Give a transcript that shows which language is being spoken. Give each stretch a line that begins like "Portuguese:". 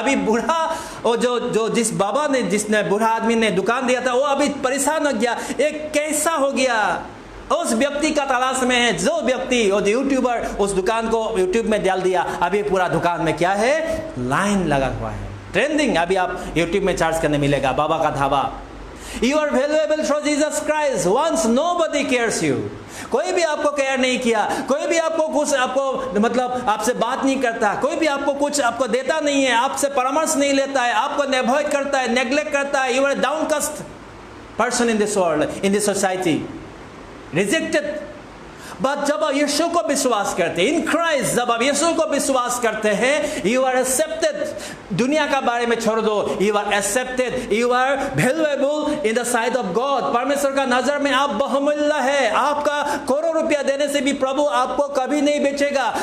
Hindi: अभी बूढ़ा वो जो जिस बाबा ने, जिसने बूढ़ा आदमी ने दुकान दिया था, वो अभी परेशान हो गया, एक कैसा हो गया, उस व्यक्ति का तलाश में है, जो व्यक्ति वो यूट्यूबर उस दुकान को यूट्यूब में डाल दिया, अभी पूरा दुकान में क्या है, लाइन लगा हुआ है, ट्रेंडिंग। अभी आप यूट्यूब में सर्च करने मिलेगा बाबा का dhaba.
English: You are valuable through Jesus Christ. Once nobody cares you.
Hindi: कोई भी आपको केयर नहीं किया, कोई भी आपको कुछ, आपको मतलब आपसे बात नहीं करता, कोई भी आपको कुछ आपको देता नहीं है, आपसे परामर्श नहीं लेता है, आपको अवॉइड करता है, नेग्लेक्ट करता है।
English: You are a downcast person in this world, in this society, rejected.
Hindi: But जब आप यीशु को विश्वास करते हैं,
English: in Christ,
Hindi: जब आप यीशु को विश्वास करते हैं,
English: You are accepted.
Hindi: दुनिया का बारे में छोड़ दो,
English: You are accepted, you are valuable in the sight of God.
Hindi: परमेश्वर का नजर में आप बहुमूल्य है। आपका करोड़ रुपया देने से भी प्रभु आपको कभी नहीं बेचेगा।